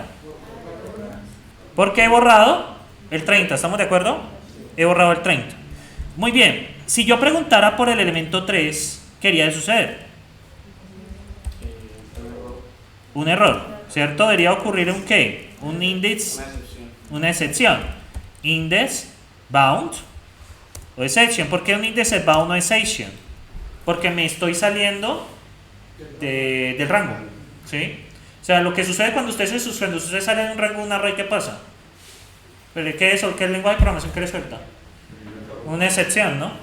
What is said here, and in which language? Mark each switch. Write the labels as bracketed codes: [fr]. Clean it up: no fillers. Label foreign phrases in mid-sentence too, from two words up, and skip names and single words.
[es] Porque he borrado el 30, ¿estamos de acuerdo? He borrado el 30. Muy bien, si yo preguntara por el elemento 3, ¿qué haría de suceder? Un error, ¿cierto? Debería ocurrir un ¿qué? Un index, una excepción. [en] Index bound o exception. [es] ¿Por qué un index es bound o exception? Porque me estoy saliendo del rango, ¿sí? O sea, lo que sucede cuando usted sale de un rango de un array, ¿qué pasa? ¿Pero qué es eso? ¿Qué es el lenguaje de programación que le suelta? Una excepción, ¿no?